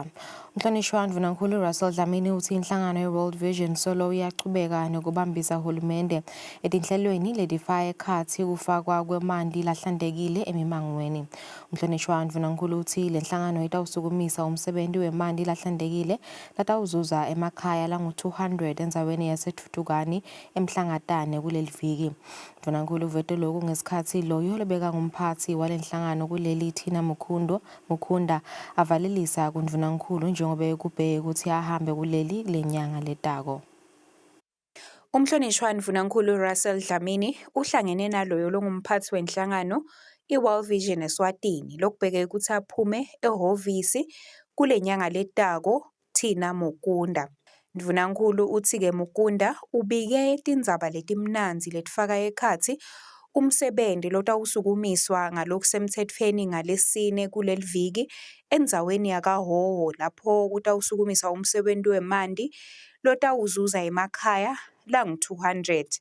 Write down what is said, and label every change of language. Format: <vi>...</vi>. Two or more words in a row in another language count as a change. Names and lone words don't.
<ss>Umhlonishwa Ndvunankhulu Russell Dlamini uthi inhlangano ye-World Vision solo iyachubeka nokubambisa uhulumende etinhlelweni ledifaka ekhathi ukufakwa kwemandi lahlandekile emimangweni. Umhlonishwa Ndvunankhulu uthi le nhlangano itawusukumisa umsebenzi wemandi lahlandekile latawuzuza emakhaya langu-200 enzaweni yaseThuthukani emhlangatane kuleli viki. Ndvunankhulu uvete lokhu ngesikhathi loyo lebeka ngumphathi wale nhlangano kuleli Thina Mukunda avalelisa kuNdvunankhulu njengoba kubheke ukuthi ahambe kuleli lenyanga letako. Umhlonishwa Ndvunankhulu Russell Dlamini uhlangene naloyo longumphathi wenhlangano i-World Vision Eswatini lokubheke ukuthi aphume ehhovisi kulenyanga letako Thina Mukunda. Ndvunankhulu uthi-ke Mukunda ubike tindzaba letimnanzi letifaka ekhatsi umsebenzi lotawusukumiswa ngalokusemtsetfweni ngalesine kuleli viki endzaweni yakaHhohho lapho kutawusukumiswa umsebenzi wemandi lotawuzuza emakhaya langu-200.</ss>